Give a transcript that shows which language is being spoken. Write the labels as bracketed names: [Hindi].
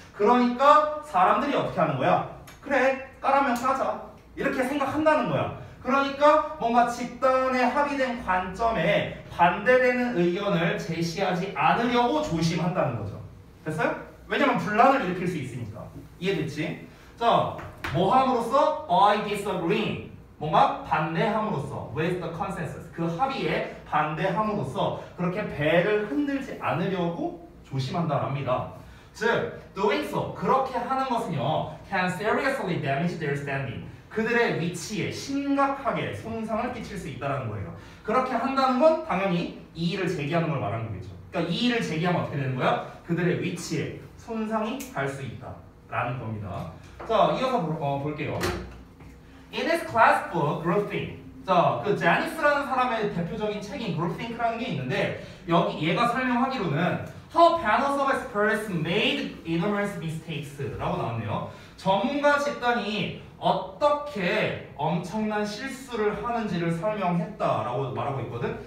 [Korean] 그러니까 사람들이 어떻게 하는 거야? 그래, 까라면 까자. 이렇게 생각한다는 거야. 그러니까 뭔가 집단의 합의된 관점에 반대되는 의견을 제시하지 않으려고 조심한다는 거죠. 됐어요? 왜냐면 분란을 일으킬 수 있으니까. 이해됐지? 자, 뭐 함으로써? [English] by disagreeing. [Korean] 뭔가 반대함으로써 [English] with the consensus. [Korean] 그 합의에 반대함으로써 그렇게 배를 흔들지 않으려고 조심한다랍니다. [English] 즉, doing so, [Korean] 그렇게 하는 것은요, [English] can seriously damage their standing. [Korean] 그들의 위치에 심각하게 손상을 끼칠 수 있다는 거예요. 그렇게 한다는 건 당연히 이의를 제기하는 걸 말하는 거겠죠. 그러니까 이의를 제기하면 어떻게 되는 거야? 그들의 위치에 손상이 갈 수 있다라는 겁니다. 자, 이어서 볼게요. [English] In his class book, Groupthink. [Korean] 자, 그 제니스라는 사람의 대표적인 책인 Groupthink라는 게 있는데 여기 얘가 설명하기로는 [English] How panels of experts made enormous mistakes [Korean] 라고 나왔네요. 전문가 집단이 어떻게 엄청난 실수를 하는지를 설명했다라고 말하고 있거든.